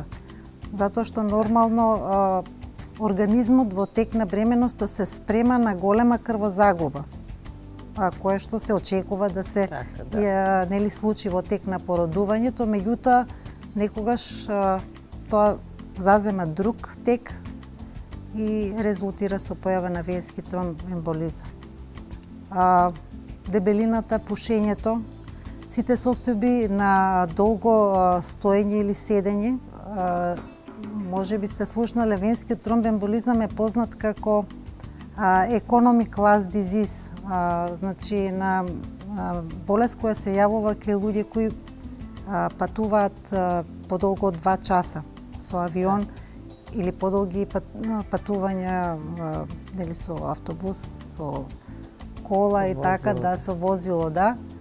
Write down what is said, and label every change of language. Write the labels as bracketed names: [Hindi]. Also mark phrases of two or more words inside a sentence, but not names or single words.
[Macedonian] Затоа што нормално организмот во тек на бременоста се спрема на голема крвозагуба, кое што се очекува да се нели случи во тек на породувањето, меѓутоа некогаш тоа зазема друг тек и резултира со појава на венски тромбемболизам. Дебелината, пушењето, сите состојби на долго стоење или седење, може би сте слушнале, венскиот тромбемболизам е познат како [English] economic class disease, [Macedonian] значи на болест која се јавува кај луѓе кои патуваат подолго од 2 часа со авион или подолги патувања нели со автобус, со кола и така, со возило, да.